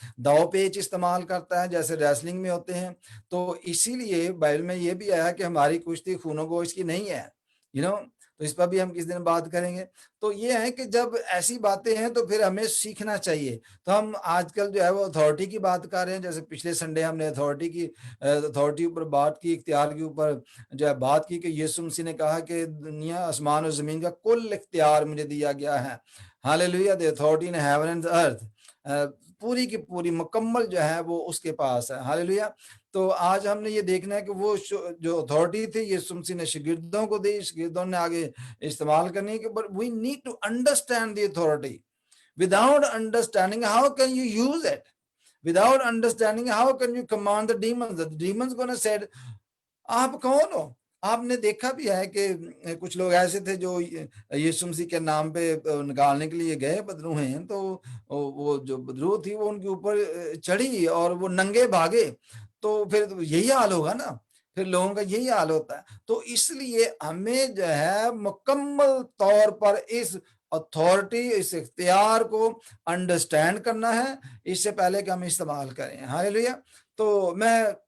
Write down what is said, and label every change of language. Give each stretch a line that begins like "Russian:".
Urdu: داؤ پیچ استعمال کرتا ہے جیسے ریسلنگ میں ہوتے ہیں۔ تو اسی لیے بائبل میں یہ بھی آیا کہ ہماری کشتی خون و گوشت کی نہیں ہے، تو اس پر بھی ہم کس دن بات کریں گے۔ تو یہ ہے کہ جب ایسی باتیں ہیں تو پھر ہمیں سیکھنا چاہیے۔ تو ہم آج کل جو ہے وہ اتھارٹی کی بات کر رہے ہیں، جیسے پچھلے سنڈے ہم نے اتھارٹی اوپر بات کی، اختیار کے اوپر جو ہے بات کی کہ یسوع مسیح نے کہا کہ دنیا آسمان اور زمین کا کل اختیار مجھے دیا گیا ہے، ہاللیلویا،
English: the authority in heaven and earth,
Urdu: پوری کی پوری مکمل جو ہے وہ اس کے پاس ہے، ہاللیلویا۔ تو آج ہم نے یہ دیکھنا ہے کہ وہ جو اتھارٹی تھی یسوع مسیح نے شاگردوں کو دی، شاگردوں نے آگے استعمال کرنی ہے کہ
English: but we need to understand the authority. Without understanding, how can you use it? Without understanding, how can you command the demons? The demons gonna said,
Urdu: آپ کون ہو؟ آپ نے دیکھا بھی ہے کہ کچھ لوگ ایسے تھے جو یسوع مسیح کے نام پہ نکالنے کے لیے گئے بدرو ہیں، تو وہ جو بدرو تھی وہ ان کے اوپر چڑھی اور وہ ننگے بھاگے، تو پھر یہی حال ہوگا نا، پھر لوگوں کا یہی حال ہوتا ہے۔ تو اس لیے ہمیں جو ہے مکمل طور پر اس اتھارٹی، اس اختیار کو انڈرسٹینڈ کرنا ہے اس سے پہلے کہ ہم استعمال کریں، ہاللیلویا۔ تو میں